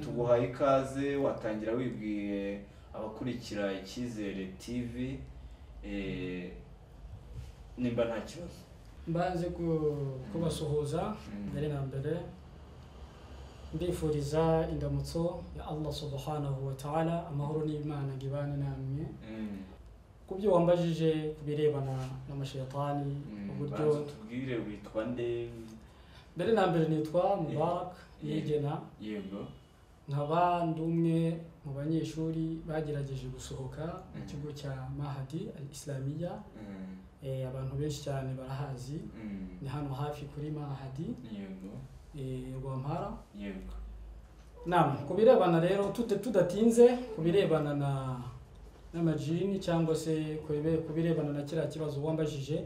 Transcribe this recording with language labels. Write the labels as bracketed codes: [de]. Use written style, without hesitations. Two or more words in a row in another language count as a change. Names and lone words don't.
[rw] Tuguhaye ikaze, watangira wibwiye abakurikira Icyizere TV nimba nta kibazo. Mbanze kubasuhuza mbere na mbere, mbifuriza indamutso ya Allah [ar] سبحانه وتعالى, [rw] amahoro n'Imana gibane namwe. Kubyo wambajije kubirebana n'amashayatani, uburyo tubwire witwa nde? Mbere na mbere nitwa Mubarak Yegena. Yego. Nkaba ndumwe mu banyeshuri bagerageje gusohoka mu kigo cya Mahadi al-Islamiyya. Abantu benshi cyane barahazi. Ni hano hafi kuri Mahadi. Yego. Rwampara. Yego. Naam, kubirebana rero tudatinze kubirebana n'amajini cyangwa se kubirebana na kiriya kibazo wambajije.